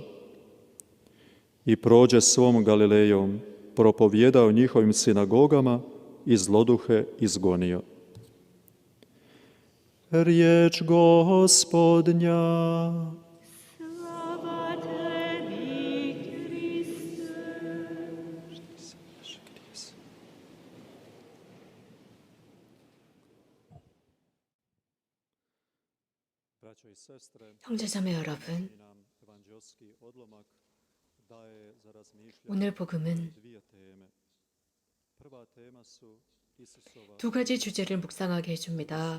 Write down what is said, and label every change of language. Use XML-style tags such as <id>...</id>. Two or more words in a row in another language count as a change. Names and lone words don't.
<hr>I prođe svom Galilejom, propovijedao njihovim sinagogama i zloduhe izgonio. Riječ Gospodnja. Slava Tebi, Kriste.</hr> <ko>형제자매 여러분, 오늘 복음은 두 가지 주제를 묵상하게 해줍니다.</ko>